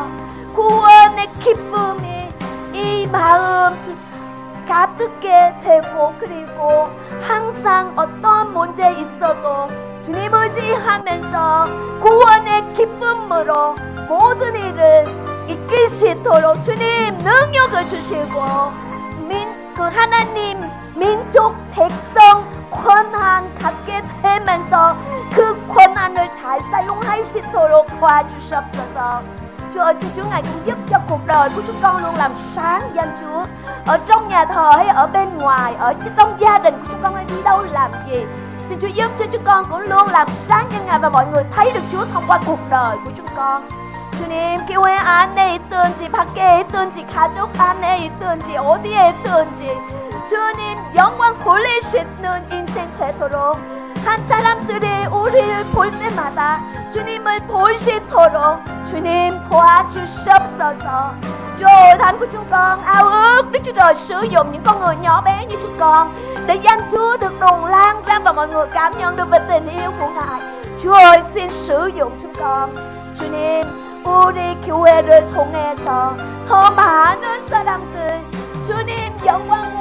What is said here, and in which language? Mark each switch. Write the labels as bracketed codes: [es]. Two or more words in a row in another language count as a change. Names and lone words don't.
[ko] 구원의 기쁨이 이 마음 가득게 되고, 그리고 항상 어떤 문제 있어도 주님 의지하면서 구원의 기쁨으로 모든 일을 이기시도록 주님 능력을 주시고, 그 하나님 민족 백성 권한 갖게 되면서 그 권한을 잘 sa용하시도록 도와주시옵소서. [vi] Chúa ơi, xin Chúa Ngài cũng giúp cho cuộc đời của chúng con luôn làm sáng danh Chúa. Ở trong nhà thờ hay ở bên ngoài, ở trong gia đình của chúng con hay đi đâu làm gì, xin Chúa giúp cho chúng con cũng luôn làm sáng cho Ngài và mọi người thấy được Chúa thông qua cuộc đời của chúng con. [ko] 주님, 교회 안에 있든지 밖에 있든지 가족 안에 있든지 어디에 있든지 주님 영광 돌리시는 인생 되도록, 한 사람들이 우리를 볼 때마다 주님을 보시도록 주님 도와주시옵소서. [vi] Chúa ơi, Thánh của chúng con ao ước Đức Chúa Trời sử dụng những con người nhỏ bé như chúng con để danh Chúa được đồn lan ra và mọi người cảm nhận được về tình yêu của Ngài. Chúa ơi, xin sử dụng chúng con. [ko] 주님, 우리 교회를 통해서 더 많은 사람들 주님 영광